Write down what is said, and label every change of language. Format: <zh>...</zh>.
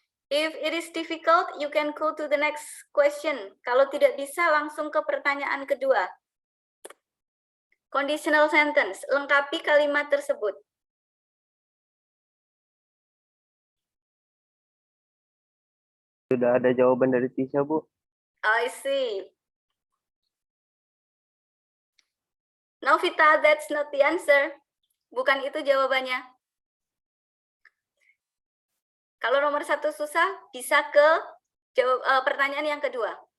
<en>If it is difficult, you can go to the next question.</en> <id>Kalau tidak bisa, langsung ke pertanyaan kedua. Conditional sentence, lengkapi kalimat tersebut. Sudah ada jawaban dari Tisha, Bu.</id> <en>I see. Novita, that's not the answer.</en> <id>Bukan itu jawabannya. Kalau nomor 1 susah, bisa ke pertanyaan yang kedua.</id>